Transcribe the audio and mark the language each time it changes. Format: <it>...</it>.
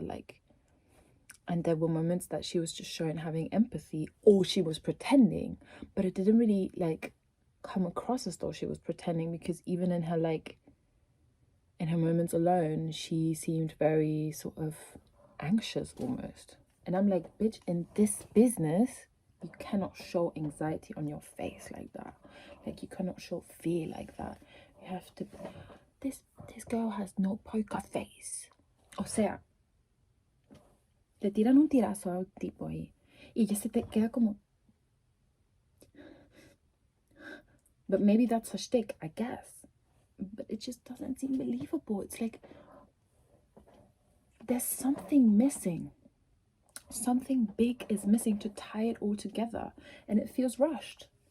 <en>Like, and there were moments that she was just showing having empathy, or she was pretending, but it didn't really like come across as though she was pretending, because even in her like in her moments alone, she seemed very sort of anxious almost. And I'm like, bitch, in this business, you cannot show anxiety on your face like that. Like, you cannot show fear like that. You have to. This girl has no poker face.</en> <es>O sea, le tiran un tirazo a un tipo ahí y ella se te queda como.</es> <en>But maybe that's her shtick, I guess. But it just doesn't seem believable. It's like there's something missing. Something big is missing to tie it all together, and it feels rushed.</en>